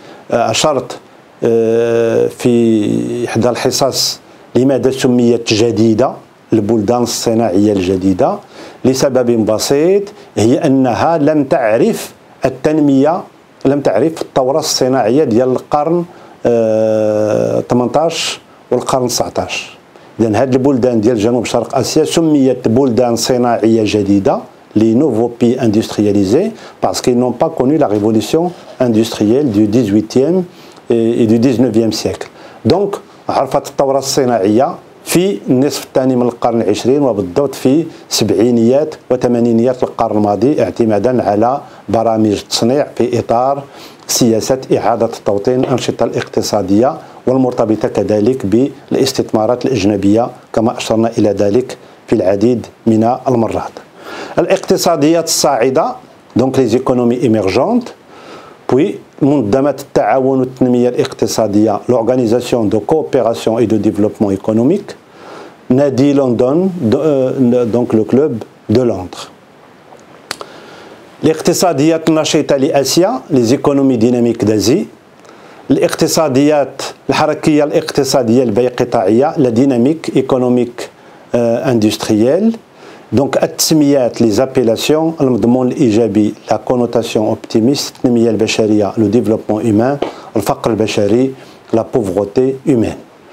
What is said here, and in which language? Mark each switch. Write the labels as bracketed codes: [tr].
[ar] أشرت في إحدى الحصص لماذا سميت جديدة البلدان الصناعية الجديدة، لسبب بسيط، هي أنها لم تعرف التنمية، لم تعرف الثورة الصناعية ديال القرن 18 والقرن 19. إذن هذه البلدان ديال جنوب شرق آسيا سميت بلدان صناعية جديدة [fr] les nouveaux pays industrialisés parce qu'ils n'ont pas connu la révolution industrielle du 18e et du 19e siècle. Donc [ar] عرفت الثورة الصناعية في النصف الثاني من القرن العشرين، وبالضبط في سبعينيات وثمانينيات القرن الماضي، اعتمادا على برامج التصنيع في إطار سياسة إعادة توطين الأنشطة الاقتصادية والمرتبطة كذلك بالاستثمارات الأجنبية، كما أشرنا إلى ذلك في العديد من المرات. الاقتصاديات الصاعدة، [fr] donc les économies émergentes، Puis, [ar] منظمة التعاون والتنمية الاقتصادية, [fr] l'Organisation de coopération et de développement économique, Nadi London, donc le club de Londres. [ar] الاقتصاديات النشيطة لآسيا, [fr] les économies dynamiques d'Asie, [ar] الاقتصاديات الحركية الاقتصادية البيقطاعية, [fr] la dynamique économique industrielle, donc [ar] التسميات [fr] les appellations, [ar] المضمون الإيجابي, [fr] la connotation optimiste, [ar] التنمية البشرية, [fr] le développement humain, [ar] الفقر البشري, [fr] la pauvreté humaine.